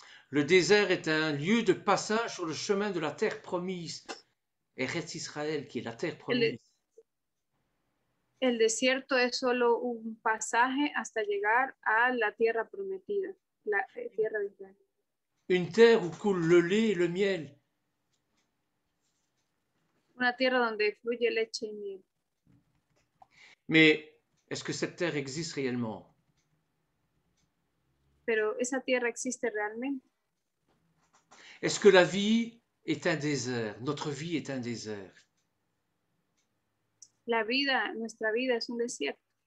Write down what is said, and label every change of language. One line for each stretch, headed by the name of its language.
French: Le désert est un lieu de passage sur le chemin de la terre promise, Eretz Israël, qui est la terre promise.
Spanish: El desierto es solo un pasaje hasta llegar a la tierra prometida, la tierra de Israel.
French: Une terre où coule le lait et le miel.
Spanish: Una tierra donde fluye leche y miel.
French: Mais est-ce que cette terre existe réellement?
Spanish: Pero esa tierra existe realmente.
French: Est-ce que la vie est un désert? Notre vie est un désert.
Spanish: La vida, nuestra vida es un desierto.